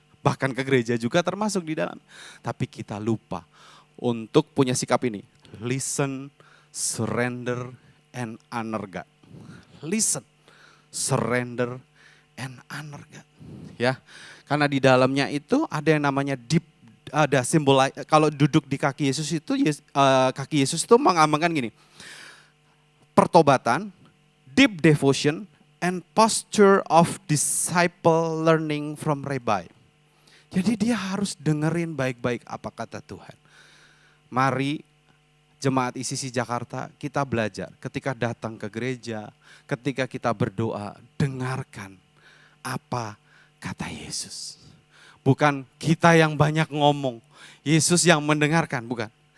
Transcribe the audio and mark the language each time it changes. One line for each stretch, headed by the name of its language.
Indonesian: Bahkan ke gereja juga termasuk di dalam. Tapi kita lupa untuk punya sikap ini.
English: Listen, surrender, and honor God. Listen, surrender, and honor God.
Indonesian: Ya, karena di dalamnya itu ada yang namanya deep, ada simbol. Kalau duduk di kaki Yesus itu, kaki Yesus itu mengamalkan gini.
English: Pertobatan, deep devotion, and posture of disciple learning from rabbi.
Indonesian: Jadi dia harus dengerin baik-baik apa kata Tuhan. Mari jemaat ICC Jakarta kita belajar ketika datang ke gereja, ketika kita berdoa, dengarkan apa kata Yesus. Bukan kita yang banyak ngomong, Yesus yang mendengarkan, bukan.